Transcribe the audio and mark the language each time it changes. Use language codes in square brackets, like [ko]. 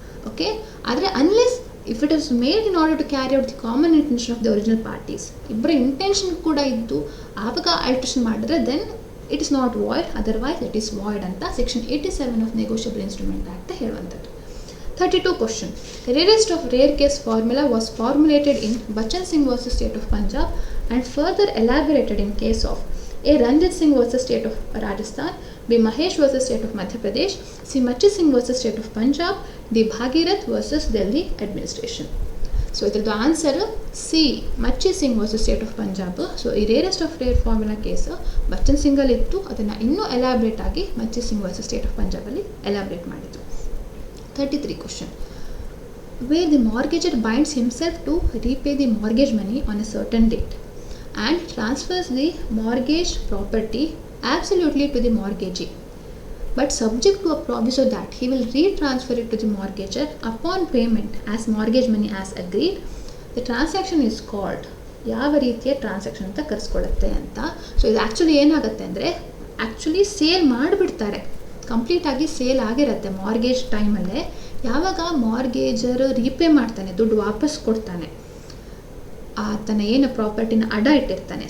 [en] okay, ಆದರೆ unless if it is made in order to carry out the common intention of the original parties, [kn] ಇಬ್ಬರ intention ಕೂಡ ಇದ್ದು ಆವಾಗ alteration ಮಾಡಿದ್ರೆ [en] Then it is not void, otherwise it is void ಅಂತ section 87 of negotiable instrument act ಹೇಳುವಂಥದ್ದು. 32 question. Rarest of rare case formula was formulated in Bachan Singh versus State of Punjab and further elaborated in case of A. Ranjit Singh versus State of Rajasthan, B. Mahesh versus State of Madhya Pradesh, C. Machi Singh versus State of Punjab, D. Bhagirath versus Delhi Administration. [kn] So ಇದ್ರದ್ದು answer C, ಮಚ್ಚಿ Singh versus state of Punjab. So ಈ rarest of rare formula case Bachchan ಸಿಂಗಲ್ಲಿ ಇತ್ತು, ಅದನ್ನು ಇನ್ನೂ elaborate ಆಗಿ ಮಚ್ಚಿ Singh versus state of ಪಂಜಾಬಲ್ಲಿ elaborate ಮಾಡಿದ್ರು. [en] 33 question. Where the mortgager binds himself to repay the mortgage money on a certain date and transfers the mortgage property absolutely to the mortgagee, but subject to a proviso that he will retransfer it to the mortgager upon payment as mortgage money as agreed, the transaction is called. [kn] ಯಾವ ರೀತಿಯ transaction ಅಂತ ಕರೆಸ್ಕೊಳ್ಳುತ್ತೆ ಅಂತ. So ಇದು actually ಏನಾಗುತ್ತೆ ಅಂದರೆ actually sale ಮಾಡಿಬಿಡ್ತಾರೆ, ಕಂಪ್ಲೀಟಾಗಿ sale ಆಗಿರುತ್ತೆ ಮಾರ್ಗೇಜ್ ಟೈಮಲ್ಲೇ. ಯಾವಾಗ ಮಾರ್ಗೇಜರ್ ರೀಪೇ ಮಾಡ್ತಾನೆ, ದುಡ್ಡು ವಾಪಸ್ ಕೊಡ್ತಾನೆ, ಆತನ ಏನು ಪ್ರಾಪರ್ಟಿನ ಅಡ ಇಟ್ಟಿರ್ತಾನೆ.